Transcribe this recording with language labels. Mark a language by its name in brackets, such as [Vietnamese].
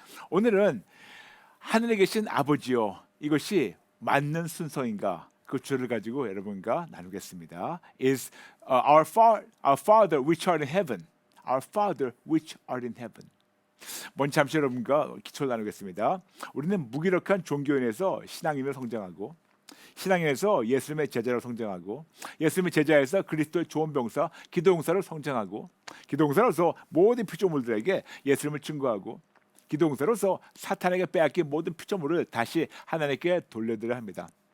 [Korean] 오늘은 하늘에 계신 아버지요. 이것이 맞는 순서인가? 그 주를 가지고 여러분과 나누겠습니다. [English] Is our Father which art in heaven. Our Father which art in heaven. [Korean] 먼저 잠시 여러분과 기초를 나누겠습니다. 우리는 무기력한 종교인에서 신앙인으로 성장하고 신앙인에서 예수님의 제자로 성장하고 예수님의 제자에서 그리스도의 좋은 병사 기도용사로 성장하고 기도용사로서 모든 피조물들에게 예수님을 증거하고 기도용사로서 사탄에게 빼앗긴 모든 피조물을 다시 하나님께 돌려드려야 합니다.